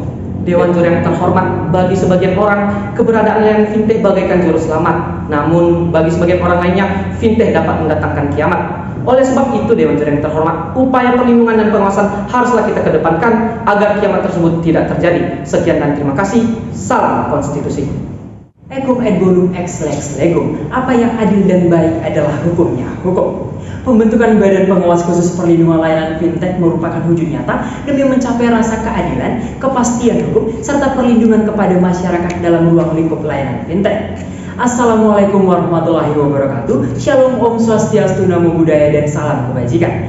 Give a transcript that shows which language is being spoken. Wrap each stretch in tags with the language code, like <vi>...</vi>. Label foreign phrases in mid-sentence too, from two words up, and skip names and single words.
<id>Dewan Juri yang terhormat, bagi sebagian orang, keberadaan layanan fintech bagaikan juru selamat. Namun, bagi sebagian orang lainnya, fintech dapat mendatangkan kiamat. Oleh sebab itu, Dewan Juri yang terhormat, upaya perlindungan dan pengawasan haruslah kita kedepankan agar kiamat tersebut tidak terjadi. Sekian dan terima kasih. Salam konstitusi.</id> <la>Ecum et bonum ex lex legum.</la> <id>Apa yang adil dan baik adalah hukumnya hukum. Pembentukan Badan Pengawas Khusus Perlindungan Layanan Fintech merupakan wujud nyata demi mencapai rasa keadilan, kepastian hukum, serta perlindungan kepada masyarakat dalam ruang lingkup layanan fintech.</id> <ar>السلام عليكم ورحمة الله وبركاته.</ar> <id>Shalom,</id> <ban>Om Swastiastu,</ban> <pi>Namo Buddhaya,</pi> <id>dan salam kebajikan.</id>